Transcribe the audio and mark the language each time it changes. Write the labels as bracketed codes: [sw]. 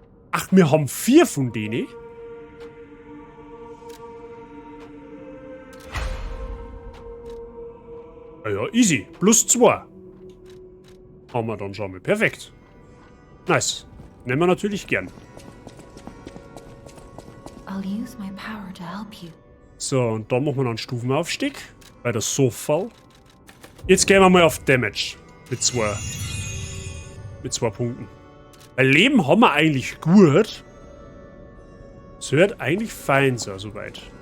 [de] Ach, wir haben 4 von denen. Ja, easy. Plus 2. Haben wir dann schon mal. Perfekt. Nice. Nehmen wir natürlich gern. [en] I'll use my power to help you. [de] So, und dann machen wir noch einen Stufenaufstieg. Bei der Sofa. Jetzt gehen wir mal auf Damage. Mit 2 Punkten. Weil Leben haben wir eigentlich gut. Es wird eigentlich fein sein, soweit.